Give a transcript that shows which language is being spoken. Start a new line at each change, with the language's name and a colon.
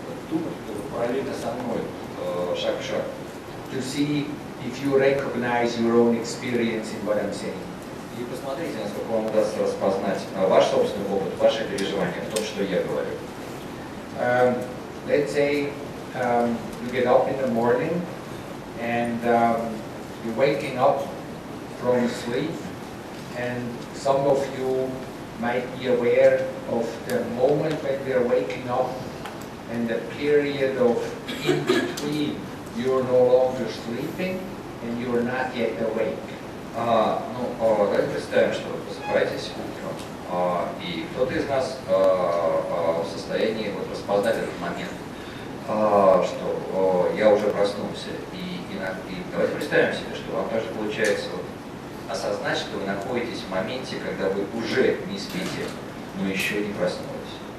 Russian: Думать параллельно со мной, шаг в шаг.
English: To see if you recognize your own experience in what I'm saying.
Russian: И посмотрите, насколько вам удастся распознать ваш собственный опыт, ваши переживания в том, что я говорю.
English: Let's say you get up in the morning and you're waking up from sleep, and some of you might be aware of the moment when we're waking up and the period of in between. You're no longer sleeping and you're not yet awake.
Russian: Давайте представим, что вы просыпаетесь утром, и кто-то из нас в состоянии вот распознать этот момент, что я уже проснулся. И давайте представим себе, что вам также получается вот осознать, что вы находитесь в моменте, когда вы уже не спите, но еще не проснулись.